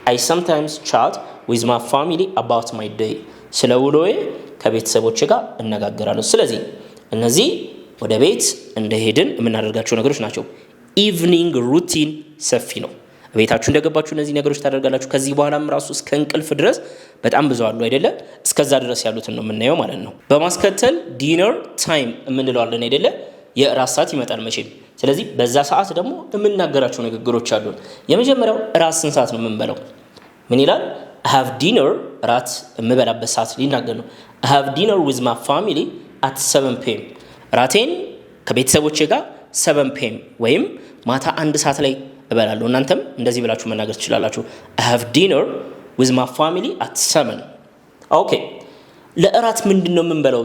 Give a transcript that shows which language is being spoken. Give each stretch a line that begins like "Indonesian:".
English: sometimes chat with my family about my day።
Amharic: ስለ ውሎዬ ከቤተሰቦቼ ጋር እነጋገራለሁ። ስለዚህ እነዚህ ወደ ቤት እንደሄድን የምናደርጋቸው ነገሮች ናቸው። ኢቭኒንግ ሩቲን ሰፊ ነው። ቤታችሁ እንደገባችሁ እነዚህ ነገሮች ታደርጋላችሁ። ከዚህ በኋላም ራሱ እስከ እንቅልፍ ድረስ በጣም ብዙ አሉ አይደለ? እስከዛ ድረስ ያሉትን ነው የምናየው ማለት ነው። በማስከተል ዲነር ታይም የምንለዋለን አይደለ? የእራት ሰዓት ይመጣል መቼም። ስለዚህ በዛ ሰዓት ደግሞ የምናገራቸው ንግግሮች አሉ። የመጀመሪያው እራት ስንት ሰዓት ነው የምንበላው? ምን ይላል?
English: I have dinner
Amharic: እራት የምበላበት ሰዓት ሊናገር ነው።
English: I have dinner with my family at 7 p.m.
Amharic: እራቴን ከቤተሰቦቼ ጋር 7 p.m. ወይም ማታ 1 ሰዓት ላይ እበላለሁ። እናንተም እንደዚህ ብላችሁ መናገር ትችላላችሁ።
English: I have dinner with my family at 7።
Amharic: ኦኬ ለእራት ምንድነው የምንበላው?